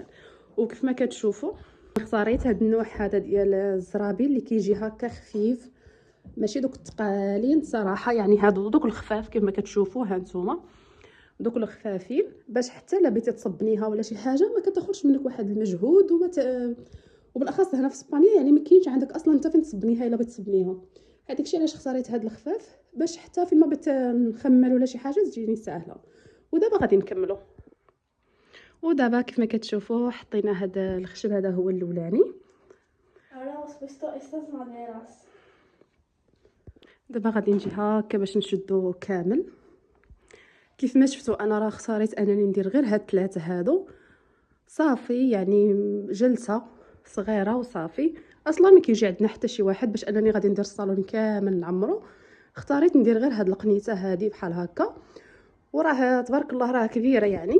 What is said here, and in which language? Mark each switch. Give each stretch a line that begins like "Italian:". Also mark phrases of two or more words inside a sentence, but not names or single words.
Arabic: وكيف ما كتشوفوا اختاريت هذا النوع هذا ديال الزرابي اللي كيجي هكا خفيف، ماشي دوك الثقالين صراحه، يعني هادو دوك الخفاف كيف ما كتشوفوا ها نتوما، دوك الخفافين، باش حتى الا بغيتي تصبنيها ولا شي حاجه ما كتاخذش منك واحد المجهود وبالاخص هنا في اسبانيا يعني ما كاينش عندك اصلا انت فين تصبنيها الا بغيت تصبنيها. هذاك الشيء علاش اختاريت هاد الخفاف، باش حتى فين ما بغيت نخمل ولا شي حاجه تجيني ساهله. ودابا غادي نكملوا. ودابا كيف ما كتشوفوا حطينا هذا الخشب، هذا هو الاولاني.
Spanish: Ahora hemos puesto estas maderas.
Arabic: دابا غادي نجي هكا باش نشدو كامل. كيف ما شفتوا انا راه اختاريت انني ندير غير هاد ثلاثه هادو صافي، يعني جلسه صغيره وصافي. اصلا ما كيجي عندنا حتى شي واحد باش انني غادي ندير الصالون كامل نعمرو، اختاريت ندير غير هاد القنيته هادي بحال هكا، وراه تبارك الله راه كبيره يعني.